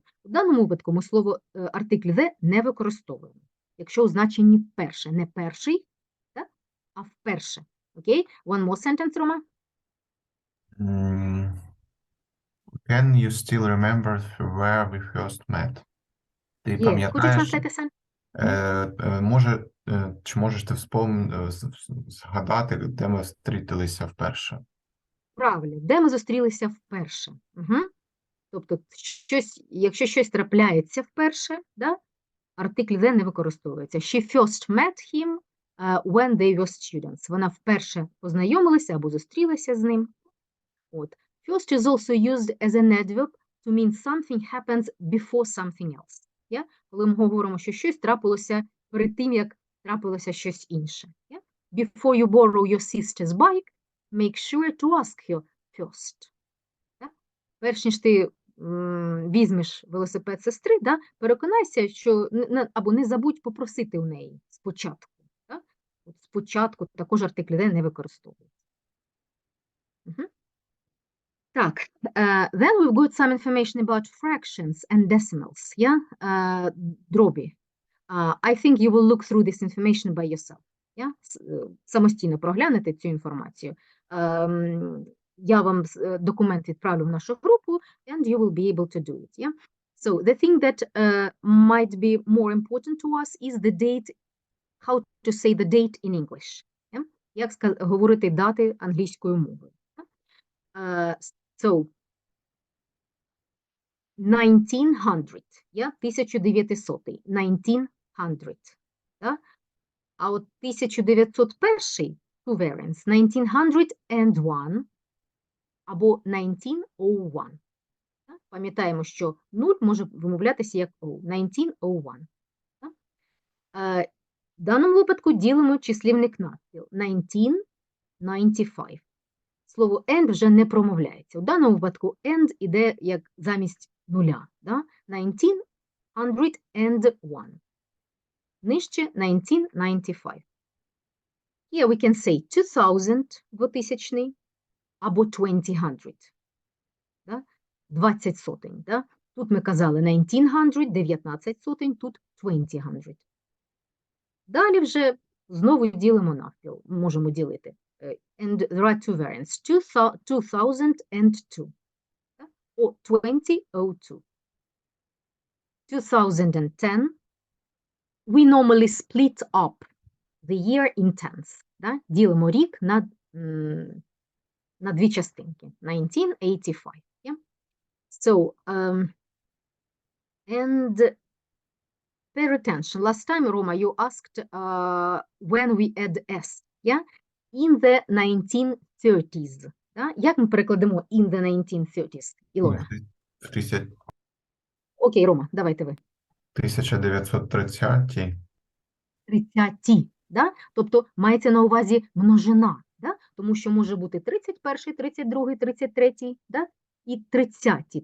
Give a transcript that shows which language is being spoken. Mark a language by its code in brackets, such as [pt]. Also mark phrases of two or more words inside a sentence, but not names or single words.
[uk] У даному випадку ми слово артикль the не використовуємо. Якщо у значенні вперше. Не перший, да? А вперше. [en] Okay, one more sentence, Roma. Can you still remember where we first met? [uk] Ти [en] Yes, could you [uk] пам'ятаєш, [en] translate this? [uk] чи можеш ти згадати, де ми зустрілися вперше? Правильно, де ми зустрілися вперше. Тобто, якщо щось трапляється вперше, да, артикль the не використовується. [en] She first met him when they were students. [uk] Вона вперше познайомилася або зустрілася з ним. От. [en] First is also used as an adverb to mean something happens before something else. Yeah? [uk] Коли ми говоримо, що щось трапилося перед тим, як трапилося щось інше. [en] Yeah? Before you borrow your sister's bike, make sure to ask her first. Yeah? [uk] Перш ніж ти візьмеш велосипед сестри, да, переконайся, що або не забудь попросити у неї спочатку. Да? От спочатку також артикль the не використовується. Так, [en] then we've got some information about fractions and decimals, yeah? [uk] Дробі. [en] I think you will look through this information by yourself. Yeah? [uk] Самостійно проглянете цю інформацію. Я вам документ відправлю в нашу групу, [en] and you will be able to do it. Yeah? So the thing that might be more important to us is the date, how to say the date in English. Yeah? [uk] Як говорити дати англійською мовою. [en] So, 1900, yeah? 1900, 1900. Yeah? [uk] А от 1901, [en] two variants, 1901 або 1901. [uk] Пам'ятаємо, що 0 може вимовлятися як O, 1901. В даному випадку ділимо числівник навпіл. 1995. Слово and вже не промовляється. У даному випадку and іде як замість нуля. Да? 1901. Нижче 1995. [en] Here we can say 2000, 2000, [uk] або 2000. Да? 20 сотень. Да? Тут ми казали 1900, 19 сотень, тут 2000. Далі вже знову ділимо навпіл, можемо ділити. [en] And there are two variants, 2002 or 2002. 2010, we normally split up the year in tenths. [uk] Да? Ділимо рік на дві частинки. 1985. [en] Yeah? So, and pay attention. Last time, Roma, you asked when we add S. Yeah? In the 1930s. [uk] Да? Як ми перекладемо [en] in the 1930s? [uk] Ілона. Окей, Рома, давайте ви. 1930. 30, да? Тобто мається на увазі множина, да? Тому що може бути 31, 32, 33, да? І 30.